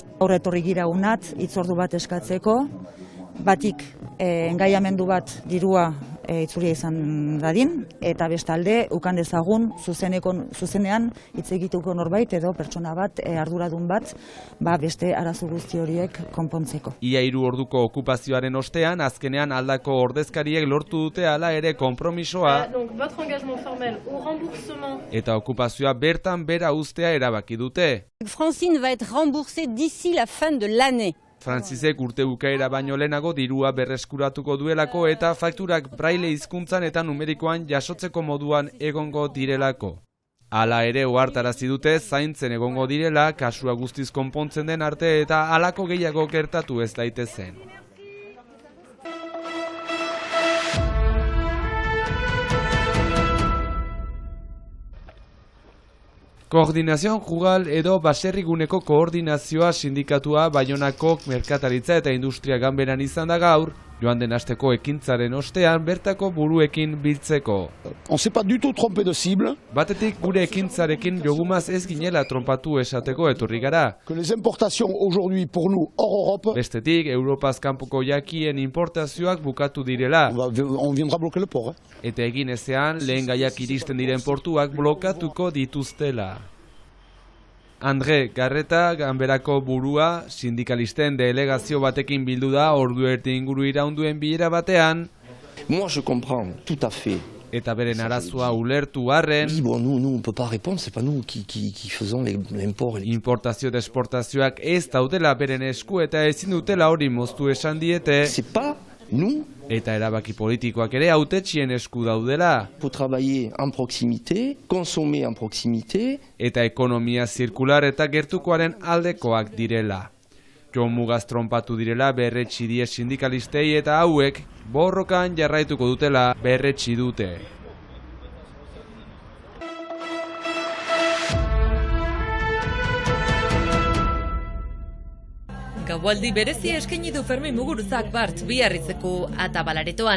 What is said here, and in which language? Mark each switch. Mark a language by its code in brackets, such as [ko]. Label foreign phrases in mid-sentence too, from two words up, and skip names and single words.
[eu] Horretorri gira unat, hitzordu bat eskatzeko, batik engaiamendu bat dirua itzulia izan dadin, eta bestalde ukan dezagun zuzenean hitz egituko norbait edo pertsona bat, arduradun bat, beste arazo guzti horiek konpontzeko. Ia 3 orduko okupazioaren ostean, azkenean aldako ordezkariek lortu dute hala ere konpromisoa, eta okupazioa bertan bera uztea erabaki dute. [fr] Francine va être remboursée d'ici la fin de l'année. [eu] Francisek urte bukaera baino lehenago dirua berreskuratuko duelako eta fakturak braille hizkuntzan eta numerikoan jasotzeko moduan egongo direlako. Hala ere ohartarazi dute zaintzen egongo direla, kasua guztiz konpontzen den arte eta halako gehiago gertatu ez daitezen. Koordinazion Rural edo baserriguneko koordinazioa sindikatua Baionako merkataritza eta industria ganberan izan da gaur, joan den asteko ekintzaren ostean bertako buruekin biltzeko. [fr] On s'est pas du tout trompé de cible. [eu] Batetik gure ekintzarekin jogumaz ez ginela tronpatu esateko etorri gara. [fr] Que les importations aujourd'hui pour nous hors Europe. [eu] Bestetik, Europaz kanpoko jakien importazioak bukatu direla. [fr] On viendra bloquer le port. [eu] Eta egin ezean, lehen gaiak iristen diren portuak blokatuko dituztela. Andre Garreta, ganberako burua, sindikalisten delegazio batekin bildu da ordu erdi inguru iraunduen bilera batean. [fr] Moi je comprends tout à fait. [eu] Eta beren arazoa ulertu arren. [fr] Bon, nous on peut pas répondre, c'est pas nous qui faisons l'import. [eu] Importazio eta esportazioak ez daudela beren esku eta ezin dutela hori moztu esan diete. [fr] C'est pas nous. [eu] Eta erabaki politikoak ere hautetxien esku daudela. [fr] Faut travailler en proximité, consommer en proximité. [eu] Eta ekonomia zirkular eta gertukoaren aldekoak direla. Jomugaz tronpatu direla berretsi die sindikalistei eta hauek borrokan jarraituko dutela berretsi dute. Gaualdi berezi eskaini du Fermin Muguruzak bart Biarritzeko Atabalaretoan.